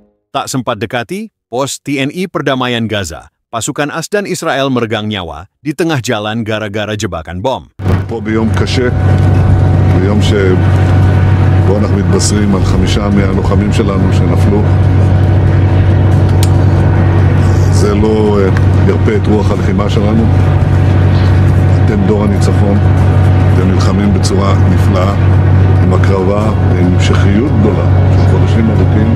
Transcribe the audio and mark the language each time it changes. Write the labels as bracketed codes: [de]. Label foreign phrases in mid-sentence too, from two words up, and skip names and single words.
[id] Tak sempat dekati, pos TNI Perdamaian Gaza, pasukan AS dan Israel meregang nyawa di tengah jalan gara-gara jebakan bom. [he] פה ביום קשה, ביום שבו אנחנו מתבשרים על 5 מהלוחמים שלנו שנפלו. זה לא ירפה את רוח הלחימה שלנו. אתם דור הניצחון, אתם נלחמים בצורה נפלאה, עם הקרבה ועם המשכיות גדולה של חודשים ארוכים.